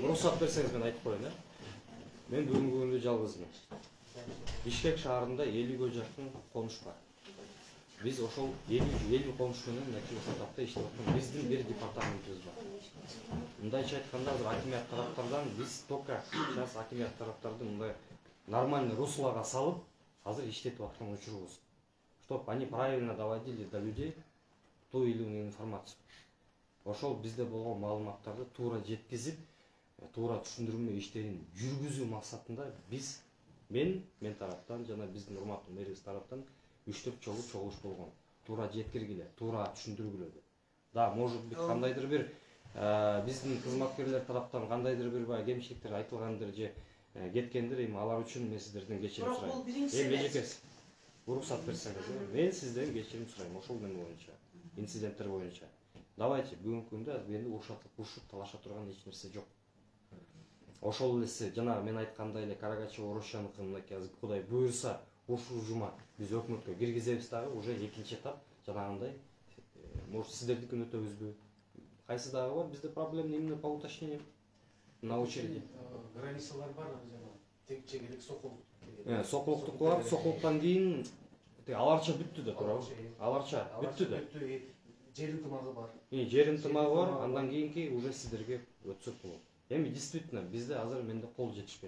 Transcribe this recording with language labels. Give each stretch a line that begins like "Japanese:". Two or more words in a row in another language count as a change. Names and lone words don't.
Kyrgyz: Уруксат берсеңиз мен айтып коеюн, мен бүгүнкү күндө жалгызмын. Бишкек шаарында 50-ге жакын конуш бар. Биз ошол 50 конуш менен мынакей сатапта иштеп аткан биздин бир департаментибиз бар. Мындайча айтканда, азыр акимият тараптардан биз
Russian: только сейчас
Kyrgyz: акимият тараптарды мындай нормальный руслага салып, азыр иштетип аткан учурубуз.
Russian: Чтоб они правильно доводили до людей ту или иную информацию.
Kyrgyz: Ошол бизде болгон маалыматтарды туура жеткизип, туура түшүндүрмө иштерин жүргүзүү максатында биз мен тараптан жана биздин урматтуу мэрибиз тараптан 3-4 жолу чогулуш болгон. Туура жеткиргиле, туура түшүндүргүлө деп. Да,
Russian: может быть,
Kyrgyz: кандайдыр бир биздин кызматкерлер тараптан кандайдыр бир кемчиликтер айтылгандыр же кеткендир, эми алар үчүн мен сиздерден кечирим сурайм. Эжекес, уруксат берсеңиз, мен сизден кечирим сурайм ошол неме боюнча, инциденттер боюнча. Давайте бүгүнкү күндө эми урушуп талаша турган эч нерсе жок. Ошол эле жана мен айткандай эле Карагачева Орусчаныкы мынакей азыр Кудай буйрса ушул жума биз өкмөткө киргизебиз дагы уже экинчи этап жанагындай. Может сиздердикин өтөбүзбү? Кайсы дагы бар?
Russian: Бизде проблема именно по уточнению на очереди.
Kyrgyz: Границалар бар, жана текче керек сокулук. Сокулуктук бар, сокулуктан кийин аларча бүттү да туурабы? Аларча бүттү да. Жер ынтымагы бар. Жер ынтымагы бар, андан кийинки уже сиздерге өтсөк болот. Эми действительно бизде азыр менде кол жетишпейт.